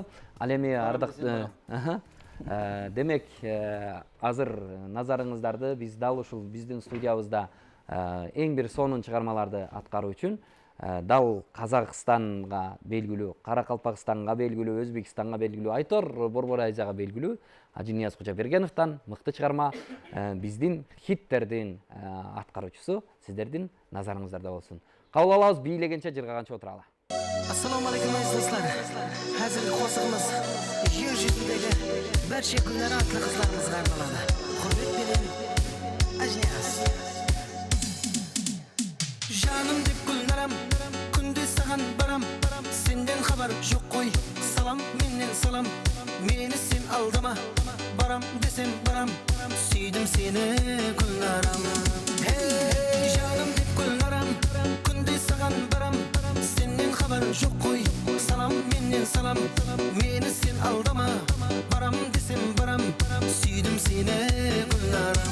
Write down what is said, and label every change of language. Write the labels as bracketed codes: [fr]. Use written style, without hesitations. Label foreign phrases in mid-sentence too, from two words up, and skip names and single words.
[ky] Ал эми ардактуу демек, азыр назарыңыздарды биз дал ушул биздин студиябызда эң бир сонун чыгармаларды аткаруу үчүн дал Казакстанга белгилүү, Каракалпакстанга белгилүү, Өзбекстанга белгилүү, Айтор Борборайзага белгилүү Ажинияз Кожобергеновдон мыкты чыгарма биздин хиттердин аткаруучусу сиздердин назарыңыздарда болсун. Кабыл алабыз, бийлегенче жыргаганча отуралы. [uz] Assalomu alaykum aziz do'stlar. Hozirgi qo'shig'imiz yer yuzidagi barcha kunlar atli qizlarimizga arnaladi. Hurmat bilan Ajniyaz. [kk] Жаным деп гүлнарам, күнде саған барам, сенден хабар жоқ қой, салам менен салам, мені сен алдама, барам десем барам, сүйдім сені гүлнарам. Жаным деп гүлнарам, күнде саған барам, сенден хабар жоқ қой, салам менен салам, мені сен алдама, барам десем барам, сүйдім сені гүлнарам.